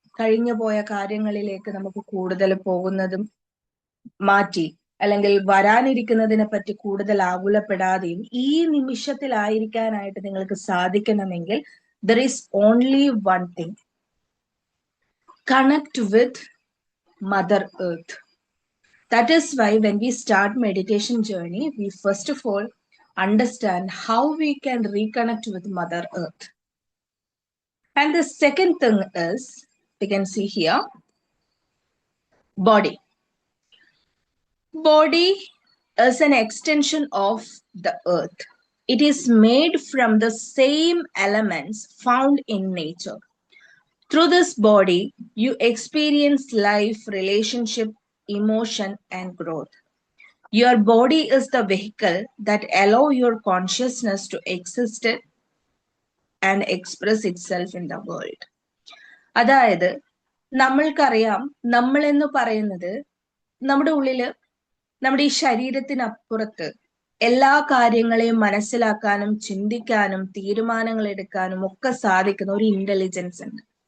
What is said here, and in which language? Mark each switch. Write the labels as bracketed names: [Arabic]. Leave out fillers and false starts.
[Malayalam] കഴിഞ്ഞു പോയ കാര്യങ്ങളിലേക്ക് നമുക്ക് കൂടുതൽ പോകുന്നതും മാറ്റി, അല്ലെങ്കിൽ വരാനിരിക്കുന്നതിനെ പറ്റി കൂടുതൽ ആകുലപ്പെടാതെയും ഈ നിമിഷത്തിലായിരിക്കാനായിട്ട് നിങ്ങൾക്ക് സാധിക്കണമെങ്കിൽ [English] there is only one thing: connect with Mother Earth. That is why when we start meditation journey, we first of all understand how we can reconnect with Mother Earth. And the second thing is, we can see here, body. Body is an extension of the earth. It is made from the same elements found in nature. Through this body, you experience life, relationship, emotion, and growth. Your body is the vehicle that allows your consciousness to exist and express itself in the world. [Malayalam] അതായത് നമ്മൾക്കറിയാം, നമ്മൾ എന്ന് പറയുന്നത് നമ്മുടെ ഉള്ളില്, നമ്മുടെ ഈ ശരീരത്തിനപ്പുറത്ത് എല്ലാ കാര്യങ്ങളെയും മനസ്സിലാക്കാനും ചിന്തിക്കാനും തീരുമാനങ്ങൾ എടുക്കാനും ഒക്കെ സാധിക്കുന്ന ഒരു ഇന്റലിജൻസ് ഉണ്ട്.